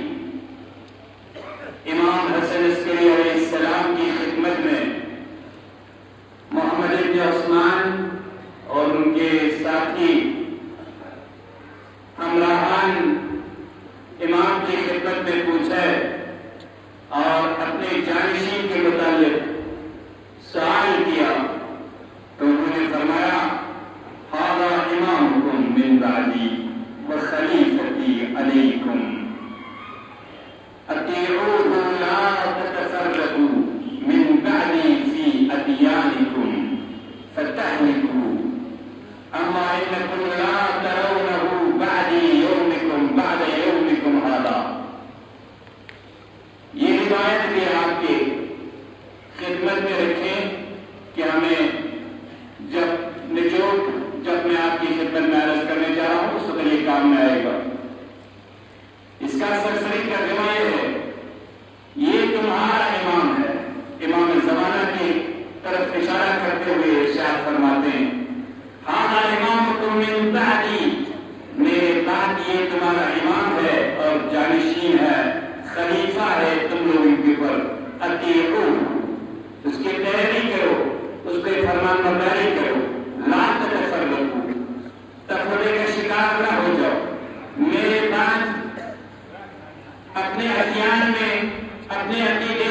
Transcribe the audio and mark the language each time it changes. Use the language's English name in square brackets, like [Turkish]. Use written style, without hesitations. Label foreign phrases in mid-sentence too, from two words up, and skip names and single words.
[Urdu] امام حسن عسکری علیہ السلام کی خدمت میں محمد ابن عثمان اور ان کے ساتھی ہمراہان امام کی خدمت میں پوچھا اور اپنے جانشین کے متعلق سوال کیا تو انہوں نے فرمایا [Arabic] ھذا امامکم من بعدی وخلیفتی علیکم اطیعوہ لا تتفرقوا من بعدی فی ادیانکم فتہلکوا اما انکم لا ترونہ بعدی یومکم بعد یومکم ھذا۔ [Urdu] یہ روایت بھی آپ کے خدمت میں رکھیں کہ ہمیں جب میں آپ کی خدمت میں عرض کرنے جا رہا ہوں اس وقت یہ کام میں آئے گا۔ اس کا سرسری ترجمہ یہ ہے، یہ تمہارا امام ہے، امام زمانہ کی طرف اشارہ کرتے ہوئے ارشاد فرماتے ہیں [Arabic] ھذا امامکم من بعدی، [Urdu] میرے بعد یہ تمہارا امام ہے اور جانشین ہے، خلیفہ ہے تم لوگوں کے اوپر، اطیعوہ اس کی پیروی کرو، اس کے فرمان برداری کرو، [Arabic] لا تتفرقوا [Urdu] تفرقے کا شکار نہ ہو جاؤ، میرے بعد اپنے ادیان میں، اپنے عقیدے